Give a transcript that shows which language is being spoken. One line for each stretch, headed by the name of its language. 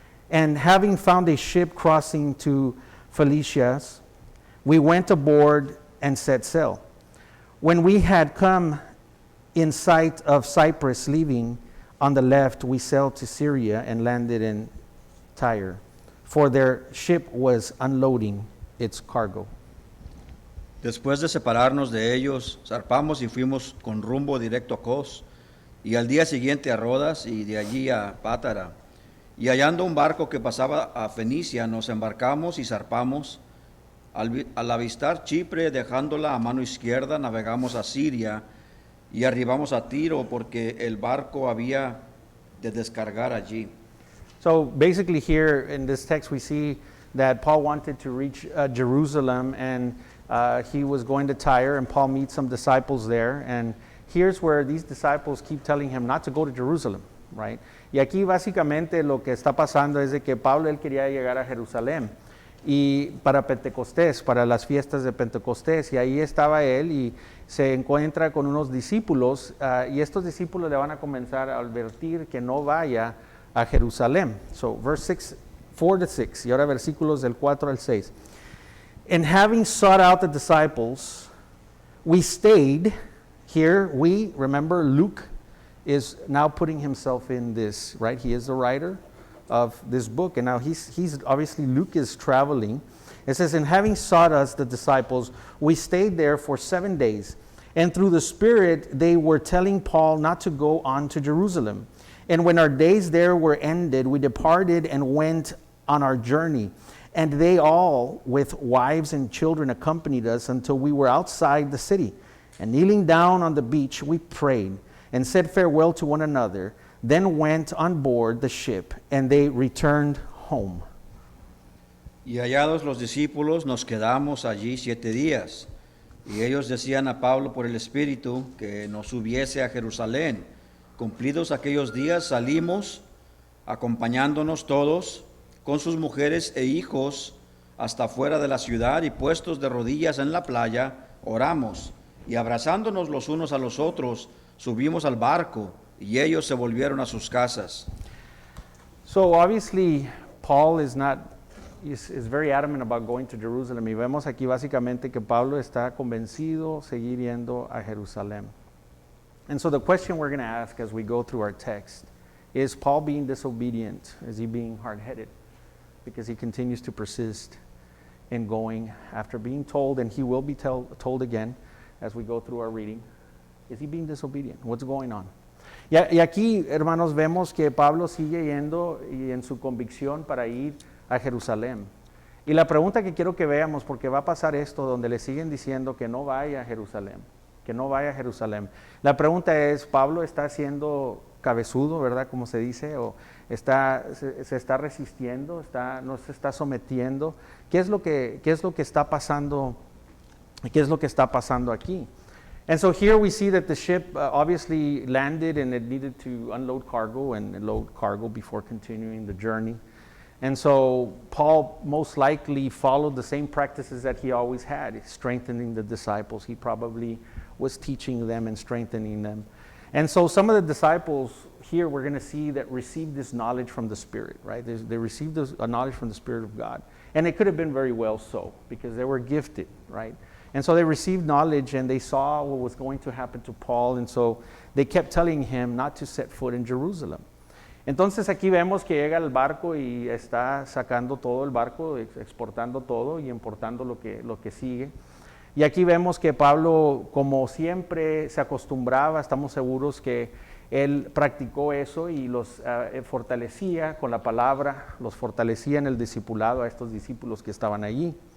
English: And having found a ship crossing to Phoenicia, we went aboard and set sail. When we had come in sight of Cyprus, leaving on the left, we sailed to Syria and landed in Tyre, for their ship was unloading its cargo.
Spanish: Después de separarnos de ellos, zarpamos y fuimos con rumbo directo a Cos, y al día siguiente a Rodas, y de allí a Pátara. Y hallando un barco que pasaba a Fenicia, nos embarcamos y zarpamos. Al avistar Chipre, dejándola a mano izquierda, navegamos a Siria y arribamos a Tiro, porque el barco había de descargar allí.
English: So basically here in this text we see that Paul wanted to reach Jerusalem, and he was going to Tyre, and Paul meets some disciples there, and here's where these disciples keep telling him not to go to Jerusalem, right?
Spanish: Y aquí básicamente lo que está pasando es de que Pablo él quería llegar a Jerusalén y para Pentecostés, para las fiestas de Pentecostés, y ahí estaba él y se encuentra con unos discípulos, y estos discípulos le van a comenzar a advertir que no vaya a Jerusalén.
English: So verse 4 to 6,
Spanish: y ahora versículos del 4 al 6.
English: And having sought out the disciples, we stayed here. We, remember, Luke is now putting himself in this, right? He is the writer of this book, and now he's obviously, Luke is traveling. It says, and having sought us, the disciples, we stayed there for 7 days, and through the Spirit they were telling Paul not to go on to Jerusalem. And when our days there were ended, we departed and went on our journey. And they all, with wives and children, accompanied us until we were outside the city. And kneeling down on the beach, we prayed and said farewell to one another, then went on board the ship, and they returned home.
Spanish: Y hallados los discípulos, nos quedamos allí 7 días. Y ellos decían a Pablo por el Espíritu que nos subiese a Jerusalén, Cumplidos aquellos días salimos, acompañándonos todos, con sus mujeres e hijos, hasta fuera de la ciudad, y puestos de rodillas en la playa, oramos, y abrazándonos los unos a los otros, subimos al barco, y ellos se volvieron a sus casas.
English: So obviously, Paul is very adamant about going to Jerusalem.
Spanish: Y vemos aquí básicamente que Pablo está convencido seguir yendo a Jerusalén.
English: And so the question we're going to ask as we go through our text is Paul being disobedient? Is he being hard-headed? Because he continues to persist in going after being told, and he will be told again as we go through our reading. Is he being disobedient? What's going on?
Spanish: Y aquí, hermanos, vemos que Pablo sigue yendo y en su convicción para ir a Jerusalén. Y la pregunta que quiero que veamos, porque va a pasar esto donde le siguen diciendo que no vaya a Jerusalén, que no vaya a Jerusalén. La pregunta es, ¿Pablo está siendo cabezudo, verdad, como se dice, o se está resistiendo, no se está sometiendo? ¿Qué es lo que está pasando? ¿Qué es lo que está pasando aquí?
English: And so here we see that the ship obviously landed and it needed to unload cargo and load cargo before continuing the journey. And so Paul most likely followed the same practices that he always had, strengthening the disciples. He probably was teaching them and strengthening them. And so some of the disciples here we're going to see that received this knowledge from the Spirit, right? They received this knowledge from the Spirit of God. And it could have been very well so, because they were gifted, right? And so they received knowledge and they saw what was going to happen to Paul. And so they kept telling him not to set foot in Jerusalem.
Spanish: Entonces aquí vemos que llega el barco y está sacando todo el barco, exportando todo y importando lo que sigue. Y aquí vemos que Pablo, como siempre se acostumbraba, estamos seguros que él practicó eso y los fortalecía con la palabra, los fortalecía en el discipulado a estos discípulos que estaban allí.